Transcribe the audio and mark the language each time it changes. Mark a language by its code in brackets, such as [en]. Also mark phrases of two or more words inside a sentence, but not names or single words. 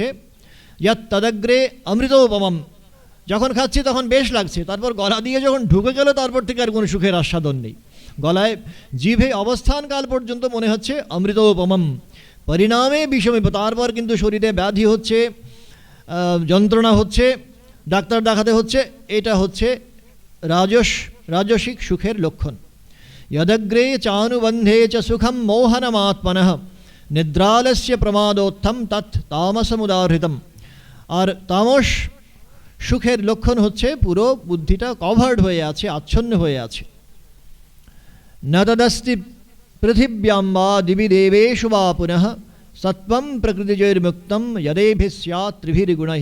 [sa] ইয়াত তদগ্রে অমৃতোপমম, [bn] যখন খাচ্ছি তখন বেশ লাগছে, তারপর গলা দিয়ে যখন ঢুকে গেল তারপর থেকে আর কোনো সুখের আস্বাদন নেই। গলায় জিভে অবস্থানকাল পর্যন্ত মনে হচ্ছে [sa] অমৃতোপমম, পরিণামে বিষমে, [bn] তারপর কিন্তু শরীরে ব্যাধি হচ্ছে, যন্ত্রণা হচ্ছে, ডাক্তার দেখাতে হচ্ছে। এটা হচ্ছে রাজসিক সুখের লক্ষণ। [sa] यदग्रे चानुबंधे च सुखम मोहनमात्मनः निद्रालस्य प्रमादोत्थम तत् तामसमुदाहृतम। [bn] আর তামস সুখের লক্ষণ হচ্ছে পুরো বুদ্ধিটা কভার্ড হয়ে আছে, আচ্ছন্ন হয়ে আছে। [sa] ন তদস্তি পৃথিব্যাম বা দিবি দেবেষু বা পুনঃ সত্বম প্রকৃতিজৈর্মুক্তম যদেভি স্যাৎ ত্রিভির্গুণৈঃ।